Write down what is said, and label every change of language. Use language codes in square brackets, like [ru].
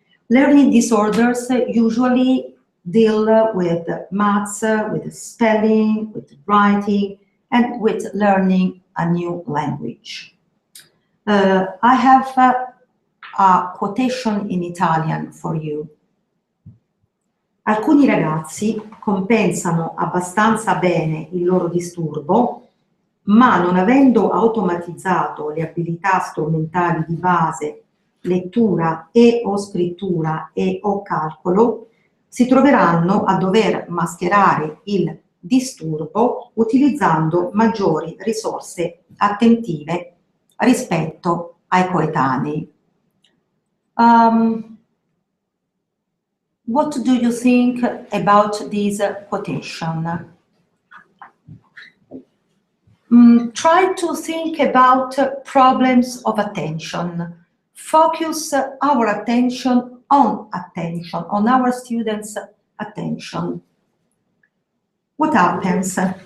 [en] Learning disorders usually deal with maths, with spelling, with writing, and with learning a new language. I have a quotation in Italian for you. [it] Alcuni ragazzi compensano abbastanza bene il loro disturbo, ma non avendo automatizzato le abilità strumentali di base, lettura e o scrittura e o calcolo, si troveranno a dover mascherare il disturbo utilizzando maggiori risorse attentive rispetto ai coetanei. [en] What do you think about this quotation? Try to think about problems of attention. Focus our attention, on our students' attention. What happens?